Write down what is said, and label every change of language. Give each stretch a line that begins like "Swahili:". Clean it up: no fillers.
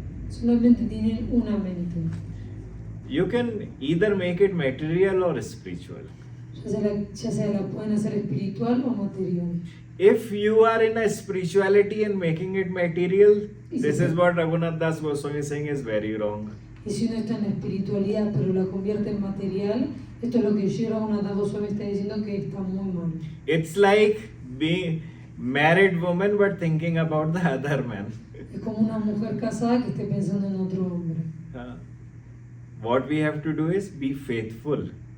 Spanish: Solamente tienen una mente.
English: You can either make it material or spiritual.
Spanish: Ya sea la pueden hacer espiritual o material.
English: If you are in a spirituality and making it material, this is what Raghunath Das Goswami is saying is very wrong.
Spanish: Y si uno está en la espiritualidad pero la convierte en material, esto es lo que Sri Raghunatha Goswami está diciendo que está muy mal.
English: It's like being married woman but thinking about the other man.
Spanish: Es como una mujer casada que esté pensando en otro hombre.
English: What we have to do is be faithful.